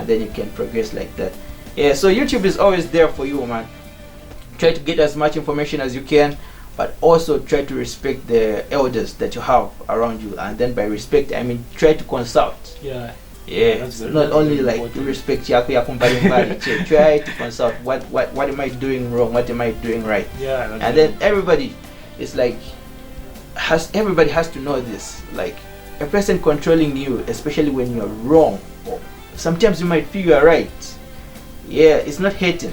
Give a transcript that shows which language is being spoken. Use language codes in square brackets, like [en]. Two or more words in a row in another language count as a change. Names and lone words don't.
[en] and then you can progress like that. Yeah, so YouTube is always there for you, man. Try to get as much information as you can, but also try to respect the elders that you have around you. And then by respect, I mean try to consult. Yeah. Yeah, That's it's very- not that's only very like important. [sw] respect yako ya kumbali mbali. [en] Try to consult what am I doing wrong, what am I doing right. Yeah. That's And very then everybody is like everybody has to know this. Like a person controlling you, especially when you're wrong, or sometimes you might feel you're right. Yeah, it's not hating.